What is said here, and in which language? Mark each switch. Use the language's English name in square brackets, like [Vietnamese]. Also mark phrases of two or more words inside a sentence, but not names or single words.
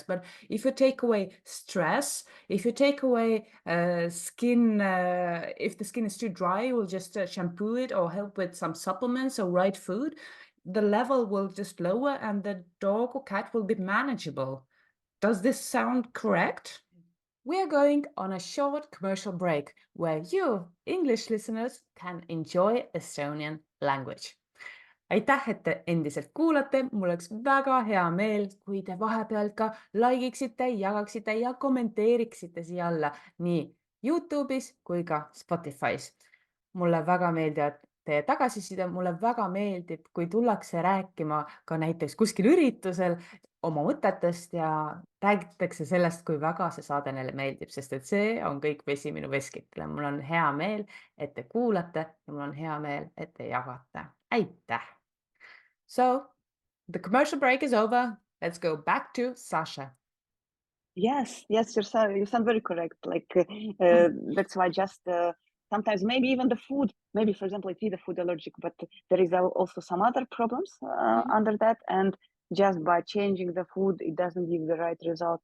[English] But if you take away stress, if you take away skin, if the skin is too dry, you will just shampoo it or help with some supplements or right food, the level will just lower and the dog or cat will be manageable. Does this sound correct? We are going on a short commercial break where you, English listeners, can enjoy Estonian language. [Estonian] Aitäh, et te endiselt kuulate, mul oleks väga hea meel, kui te vahepeal ka like iksite, jagaksite ja kommenteeriksite siia alla nii YouTube'is kui ka Spotify's. Mulle väga meeldivad teie tagasiside, mulle väga meeldib, kui tullakse rääkima ka näiteks kuskil üritusel oma mõtetest ja räägitakse sellest, kui väga see saade neile meeldib, sest et see on kõik vesi minu veskitele. Mul on hea meel, et te kuulate ja mul on hea meel, et te jagate. Aitäh! [English] So the commercial break is over. Let's go back to Sasha. Yes, you sound very correct. Like that's why just sometimes maybe even the food, maybe for example, it is a food allergic, but there is also some other problems under that, and just by changing the food, it doesn't give the right result.